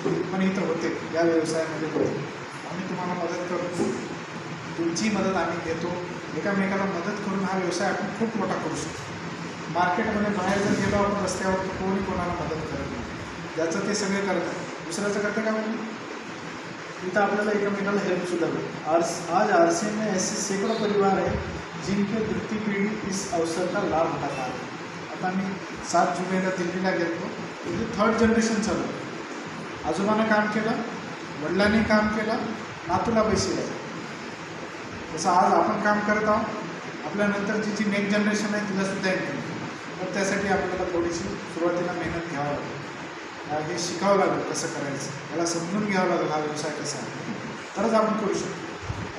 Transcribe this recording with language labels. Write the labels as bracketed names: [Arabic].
[Marathi] पण इथं होते, या व्यवसायामध्ये होते. आम्ही तुम्हाला मदत करतो, तुमची मदत आम्ही घेतो. एकामेकाला मदत करून हा व्यवसाय आपण खूप मोठा करू शकतो. मार्केटमध्ये बाहेर जर गेलो आपण रस्त्यावर, तर कोणी कोणाला मदत करत नाही, ज्याचं ते सगळे करतात, दुसऱ्याचं करते का? म्हणून इथं आपल्याला एकमेकाला हेल्पसुद्धा होईल. [Hindi] आज RCM में ऐसे सैकड़ों परिवार है जिनके वृत्ति पीढ़ी इस अवसर का लाभ उठाता है. [Marathi] आता मी 7 जुलैला दिल्लीला गेलो, म्हणजे 3rd जनरेशन चालू आहे. आजोबानं काम केलं, वडिलांनी काम केलं, नातूला पैसे द्यायचे. जसं आज आपण काम करत आहोत, आपल्यानंतरची जी नेक्स्ट जनरेशन आहे तिलासुद्धा इन्कम. तर त्यासाठी आपल्याला थोडीशी सुरुवातीला मेहनत घ्यावं लागेल, हे शिकावं लागेल कसं करायचं, याला समजून घ्यावं लागेल हा व्यवसाय कसा आहे, तरच आपण करू शकतो.